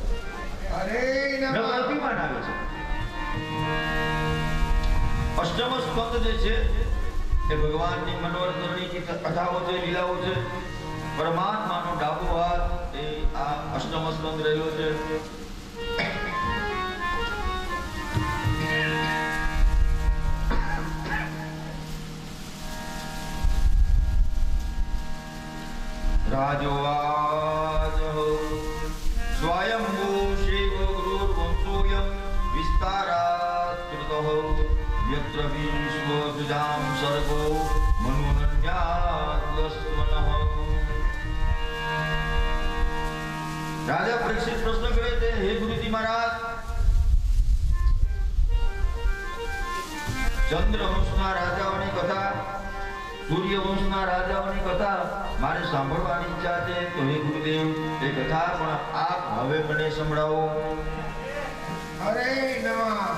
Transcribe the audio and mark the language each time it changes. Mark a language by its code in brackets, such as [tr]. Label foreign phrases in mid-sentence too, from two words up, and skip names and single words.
[gu] અરે અભિમાન આવે છે. અષ્ટમ સ્કંદ જે છે એ ભગવાનની મનોરંજનની કથાઓ છે લીલાઓ છે. પરમાત્માનો ડાબો હાથ એ આ અષ્ટમ સ્કંદ રહ્યો છે. [sa] राजोवाच स्वयंभू शिव गुरुर्वंशोऽयं विस्तारात् कृतः यत्र विश्वसुजां सर्गो मनुनन्याद्वस्वनः. [hi] राजा परीक्षित प्रश्न करे थे हे गुरुजी महाराज [gu] ચંદ્રવંશના રાજાઓની કથા સૂર્યવંશના રાજાઓની કથા મારે સાંભળવાની ઈચ્છા છે તો હે ગુરુદેવ એ કથા પણ આપ હવે મને સંભળાવો. અરે નમઃ.